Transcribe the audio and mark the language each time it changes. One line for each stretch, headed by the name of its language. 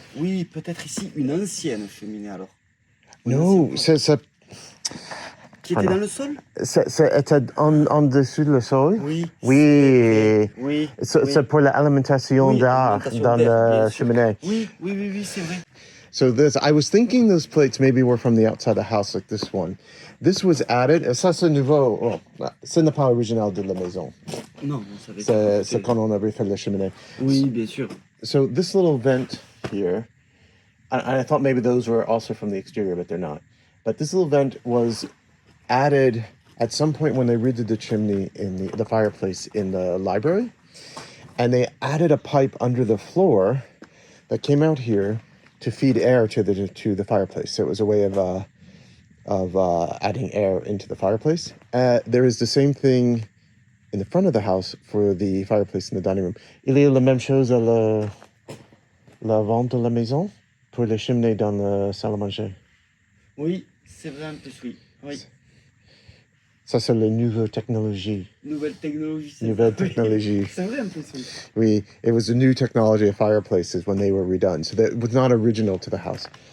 French: Oui, peut-être ici une ancienne cheminée alors. Non, c'est. Qui était dans le sol? C'était en dessous du sol? Oui. Oui. C'est pour l'alimentation d'air dans la cheminée. Oui, c'est vrai.
English: So I was thinking those plates maybe were from the outside the house, like this one. This was added.
French: Ça, c'est nouveau. Oh, ce n'est pas original de la maison. Non, on savait. C'est quand on a refait la cheminée. Oui, bien sûr.
English: So this little vent here I thought maybe those were also from the exterior, but they're not. But this little vent was added at some point when they redid the chimney in the fireplace in the library. And they added a pipe under the floor that came out here to feed air to the fireplace. So it was a way of adding air into the fireplace. There is the same thing in the front of the house for the fireplace in the dining room.
French: Il y a la même chose à la vente de la maison pour les cheminées dans la salle à manger. Oui, c'est vrai en plus, oui. Oui. Ça, c'est la nouvelle technologie. Nouvelle technologie. Nouvelle technologie. C'est vrai en plus, oui.
English: Oui, it was a new technology of fireplaces when they were redone. So that was not original to the house.